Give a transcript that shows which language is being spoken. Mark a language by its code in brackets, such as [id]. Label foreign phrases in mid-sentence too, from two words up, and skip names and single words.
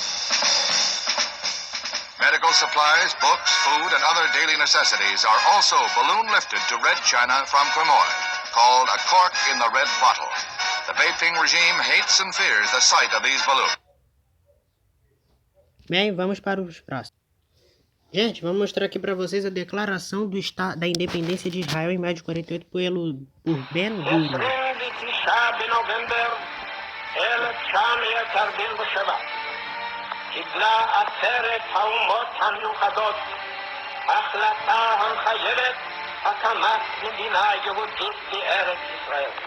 [en] Medical supplies, books, food, and other daily necessities are also balloon lifted to Red China from Quemoy, called a cork in the red bottle. The Beiping regime hates and fears the sight of these balloons. [pt] Bem, vamos para os próximos. Gente, vamos mostrar aqui para vocês a declaração da independência de Israel em maio de 48 por Ben Gurion. [he] 29 בנובמבר 1947 קיבלה עצרת האומות המאוחדות החלטה המחייבת הקמת מדינה יהודית בארץ ישראל.